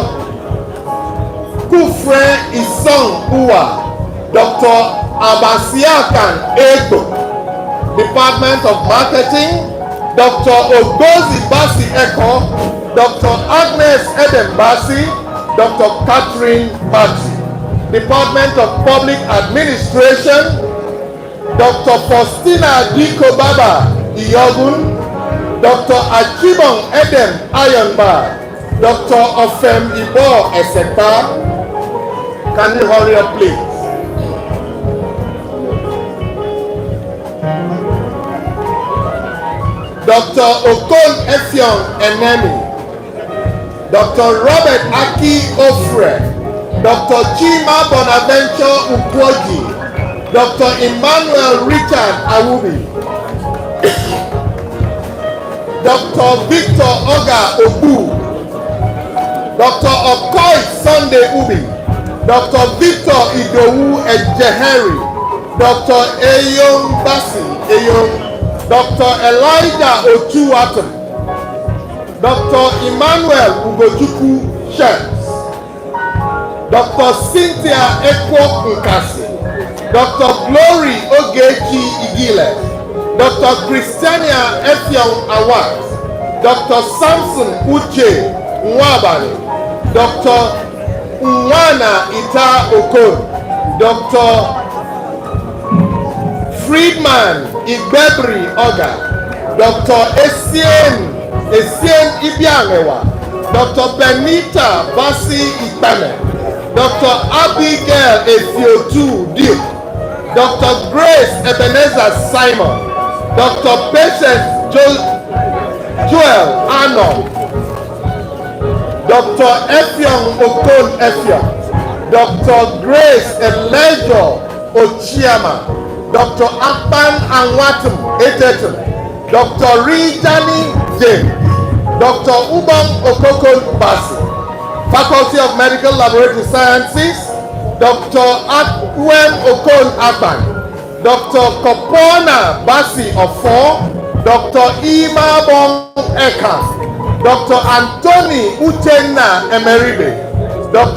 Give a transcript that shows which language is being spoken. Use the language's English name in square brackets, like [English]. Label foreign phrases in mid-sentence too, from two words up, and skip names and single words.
[English] Kufre Isong Uwa, Dr. Abasiakan Ego, Department of Marketing, Dr. Ogozi Basi Eko, Dr. Agnes Eden Basi, Dr. Catherine Basi, Department of Public Administration, Dr. Faustina Diko Baba Iyogun, Dr. Achibong Edem Ayonba, Dr. Ofem Ibo Esepa. Can you hurry up, please? Dr. Okon Effiong Enemi, Dr. Robert Aki Ofre, Dr. Chima Bonaventure Ukwoji, Dr. Emmanuel Richard Awubi, Dr. Victor Oga Obu, Dr. Okoy Sunday Ubi, Dr. Victor Idowu Ejeheri, Dr. Eyong Basi Eyong, Dr. Elijah Otuatum, Dr. Emmanuel Ugochukwu Shems, Dr. Cynthia Ekwo Nkasi, Dr. Glory Ogechi Igile, Dr. Christiania Effiong Awad, Dr. Samson Uche Nwabani, Dr. Nwana Ita Okon, Dr. Friedman Igbebri Oga, Dr. Esien Ibianewa, Dr. Benita Basi Ikpeme, Dr. Abigail Efiotu Duke, Dr. Grace Ebenezer Simon, Dr. Patience Joel Arnold, Dr. Effiong Okon Effiong, Dr. Grace Elejo Ochiama, Dr. Akpan Anwatum Etetum, Dr. Rijani James, Dr. Ubang Okokon Basi, Faculty of Medical Laboratory Sciences, Dr. Akwem Okon Akpan, Dr. Kopona Basi Ofo, Dr. Ima Bong Ekam, Dr. Anthony Uchenna Emeribe, Dr.